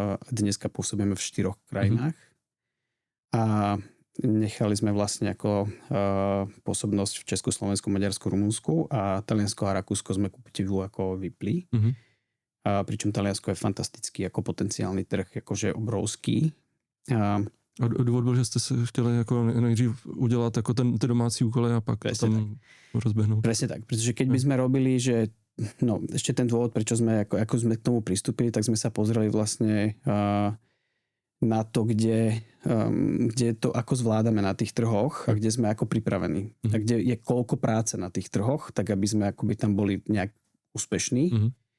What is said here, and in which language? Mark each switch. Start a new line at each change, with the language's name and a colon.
Slovak: Dneska pôsobíme v 4 krajinách. A nechali sme vlastne ako pôsobnosť v Česku, Slovensku, Maďarsku, Rumunsku a Taliansko a Rakúsko sme ku podivu ako vypli. Pričom Taliansko je fantastický
Czech: jako potenciální trh, jakože obrovský. A důvod byl, že jste si chtěli jako nejdřív udělat jako ty domácí úkoly a pak to tam rozbehnout.
Slovak: Presne tak, pretože keď by sme robili, že ešte ten dôvod, prečo sme ako sme k tomu pristúpili, tak sme sa pozreli vlastne na to, kde to ako zvládame na tých trhoch a kde sme ako pripravení. A kde je koľko práce na tých trhoch, tak aby sme akoby tam boli nejak úspešní.